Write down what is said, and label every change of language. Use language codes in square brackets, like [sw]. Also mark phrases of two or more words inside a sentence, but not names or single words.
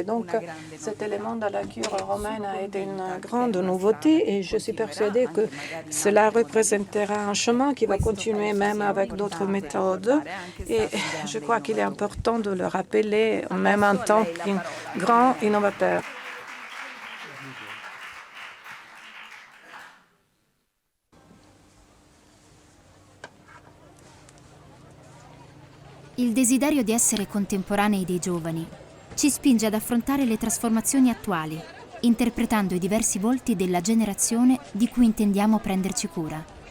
[fr] Donc, cet élément de la cure romaine a été une grande nouveauté et je suis persuadée que cela représentera un chemin qui va continuer même avec d'autres méthodes. Et je crois qu'il est important de le rappeler, même en tant qu'un grand innovateur. [it] Il desiderio di essere contemporanei dei giovani ci spinge ad affrontare le trasformazioni attuali, interpretando i diversi volti della generazione di cui intendiamo prenderci cura.